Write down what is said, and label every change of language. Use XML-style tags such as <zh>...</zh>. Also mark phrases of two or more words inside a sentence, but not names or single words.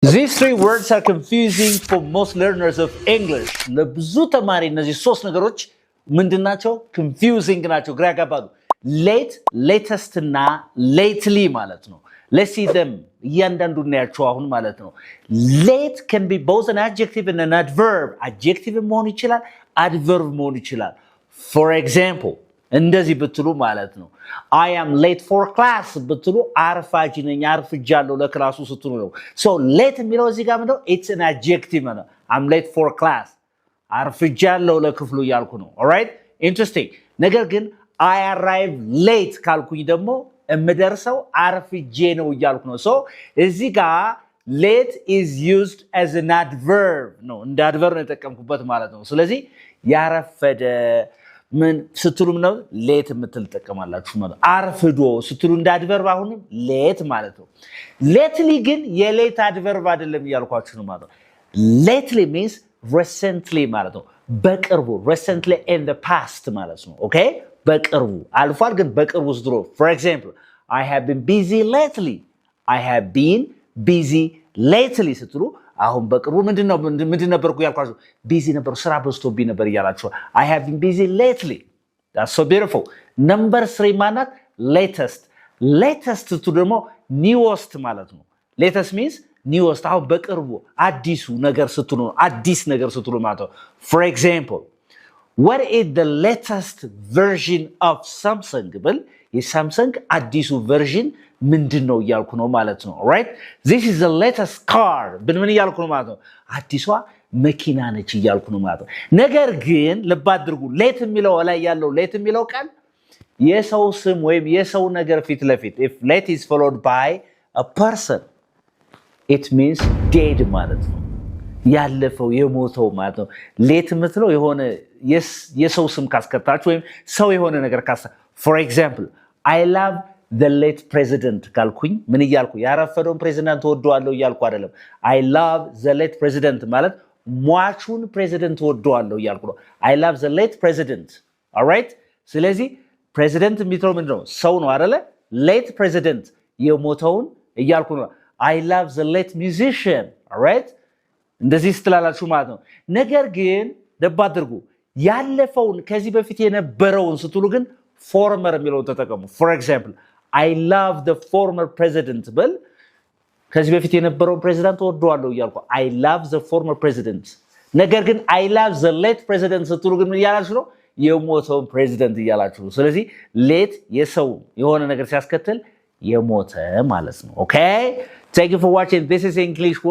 <en>These three words are confusing for most learners of English.</en> <am>ለብዙ ተማሪ እነዚህ ሶስት ነገሮች ምንድናቸው?</am> <en>confusing</en> <am>ናቸው፣ ግራ ያጋባሉ።</am> <en>late, latest እና lately</en> <am>ማለት ነው።</am> <en>let's see them</en> <am>እያንዳንዱ እናያቸው አሁን ማለት ነው።</am> <en>late can be both an adjective and an adverb.</en> <am>adjective መሆን ይችላል፣ adverb መሆን ይችላል.</am> <en>for example</en> <am>እንደዚህ ብትሉ ማለት ነው</am> <en>I am late for class</en> <am>ብትሉ አርፋጅ ነኝ አርፍጃለሁ ለክላሱ ስትሉ ነው</am> <en>so late</en> <am>የሚለው እዚህ ጋር ምንድነው</am> <en>it's an adjective</en> <am>ነው</am> <en>I'm late for class</en> <am>አርፍጃለሁ ለክፍሉ ያልኩ ነው</am> <en>alright interesting</en> <am>ነገር ግን</am> <en>I arrive late</en> <am>ካልኩኝ ደግሞ እምደርሰው አርፍጄ ነው ያልኩ ነው so እዚህ ጋር</am> <en>late is used as an adverb</en> <am>ነው እንደ adverb ነው የተጠቀምኩበት ማለት ነው ስለዚህ ያረፈደ ምን ስትሉም ነው ሌት የምትል ተጠቀማላችሁ ማለት አርፍዶ ስትሉ እንደ አድቨርብ አሁንም ሌት ማለት ነው ሌትሊ ግን የሌት አድቨርብ አይደለም ያልኳችሁ ነው ማለት</am> <en>lately means recently</en> <am>ማለት ነው በቅርቡ</am> <en>recently in the past</en> <am>ማለት ነው ኦኬ በቅርቡ አልፏል ግን በቅርቡ ድሮ</am> <en>for example I have been busy lately I have been busy lately</en> <am>ስትሉ አሁን በቅርቡ ምንድን ነበርኩ ያልኳችሁ busy ነበር ስራ በዝቶብኝ ነበር ያላችሁ</am> <en>I have been busy lately that's so beautiful number 3</en> <am>ማለት</am> <en>latest to</en> <am>ደግሞ newest ማለት ነው</am> <en>latest means newest</en> <am>አሁን በቅርቡ አዲሱ ነገር ስትሉ አዲስ ነገር ስትሉ ማለት ነው</am> <en>for example what is the latest version of Samsung</en> <am>ብል የሳምሰንግ አዲሱ version ምንድነው ያልኩ ነው ማለት ነው</am> <en>right this is the latest car</en> <am>ምን ያልኩ ነው ማለት ነው አዲሷ መኪና ነች ያልኩ ነው ማለት ነው ነገር ግን ልብ አድርጉ ሌት የሚለው ላይ ያለው ሌት የሚለው ቃል የሰው ስም ወይም የሰው ነገር ፊት ለፊት</am> <en>if late is followed by a person it means dead</en> <am>ማለት ነው ያለፈው የሞተው ማለት ነው ሌት የምትለው የሆነ የሰው ስም ካስከታችሁ ወይም ሰው የሆነ ነገር ካሳ</am> <en>for example I love the late president</en> <am>ካልኩኝ ምን ይያልኩ ያረፈደውን ፕሬዝዳንት ወደዋለሁ ይያልኩ አይደለም</am> <en>I love the late president</en> <am>ማለት ሟቹን ፕሬዝዳንት ወደዋለሁ ይያልኩ ነው I</am> <en>love the late president all right</en> <am>ስለዚህ ፕሬዝዳንት የሚለው ምንድነው ሰው ነው አይደለ</am> <en>late president</en> <am>የሞተውን ይያልኩ ነው</am> <en>I love the late musician all right</en> <am>እንደዚህ ስትላላችሁ ማለት ነው ነገር ግን ደባ አድርጉ ያለፈውን ከዚህ በፊት የነበረውን ስትሉ ግን former የሚለው ተጠቀሙ</am> <en>for example I love the former president</en> <am>ብል ከዚህ በፊት የነበረው ፕሬዝዳንት ወደዋለሁ ይያልኩ</am> <en>I love the former president</en> <am>ነገር ግን</am> <en>I love the late president</en> <am>ስትሉ ግን ምን ያላችሁ ነው የሞተው ፕሬዝዳንት ይያላችሁ ስለዚህ late የሰው የሆነ ነገር ሲያስከትል የሞተ ማለት ነው</am> <en>okay thank you for watching this is English</en>